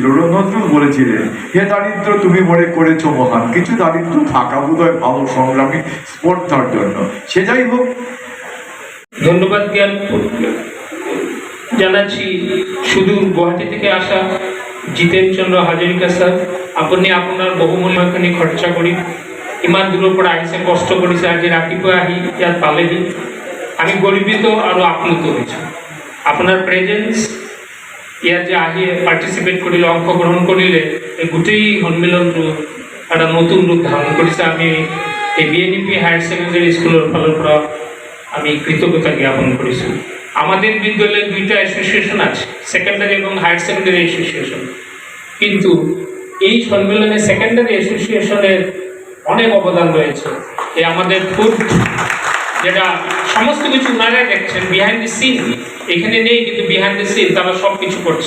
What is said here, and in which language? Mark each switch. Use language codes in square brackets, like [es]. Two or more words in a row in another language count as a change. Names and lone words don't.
[bn] নজরুল বলেছিলেন, হে দারিদ্র তুমি মনে করেছো মহান, কিছু দারিদ্র থাকা বোধহয় ভালো সংগ্রামী স্পর্ধার জন্য। সে যাই হোক, ধন্যবাদ জ্ঞান জানাচ্ছি সুদূর গুয়াহাটি থেকে আসা জিতেন চন্দ্ৰ হাজৰিকা স্যার। [as] আপুনি আপোনাৰ বহুমূল্যখিনি খৰচা কৰি ইমান দূৰৰ পৰা আহিছে, কষ্ট কৰিছে, আজি ৰাতিপুৱা আহি ইয়াত পালেহি। আমি গৰ্বিত আৰু আপ্লুত হৈছোঁ। আপোনাৰ প্ৰেজেন্স ইয়াত যে আহি পাৰ্টিচিপেট কৰিলে, অংশগ্ৰহণ কৰিলে, এই গোটেই সন্মিলনটো এটা নতুন ৰূপ ধাৰণ কৰিছে। আমি এই BNEP [en] higher secondary [as] স্কুলৰ ফালৰ পৰা আমি কৃতজ্ঞতা জ্ঞাপন কৰিছোঁ। [bn] আমাদের বিদ্যালয়ে দুইটা অ্যাসোসিয়েশন আছে, সেকেন্ডারি এবং [en] higher secondary association, [bn] কিন্তু এই সম্মেলনে [en] secondary associationের [bn] অনেক অবদান রয়েছে। এই আমাদের ফুড, যেটা সমস্ত কিছু ওনারাই দেখছেন, [en] behind the scene [bn] এখানে নেই, কিন্তু [en] behind the scene [bn] তারা সব কিছু করছে।